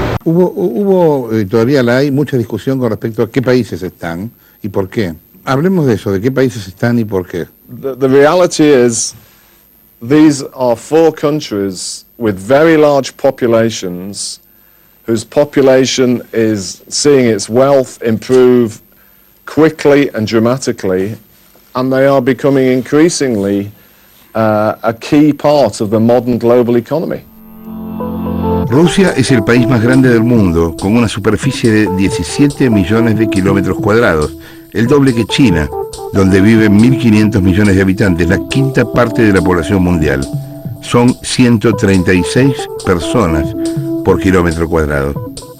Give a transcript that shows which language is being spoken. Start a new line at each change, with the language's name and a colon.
Spanish: Hubo todavía la hay mucha discusión con respecto a qué países están y por qué. Hablemos de eso, de qué países están y por qué.
English: The reality is, these are 4 countries with very large populations, whose population is seeing its wealth improve quickly and dramatically, and they are becoming increasingly a key part of the modern global economy.
Spanish: Rusia es el país más grande del mundo, con una superficie de 17 millones de kilómetros cuadrados, el doble que China, donde viven 1.500 millones de habitantes, la quinta parte de la población mundial. Son 136 personas por kilómetro cuadrado.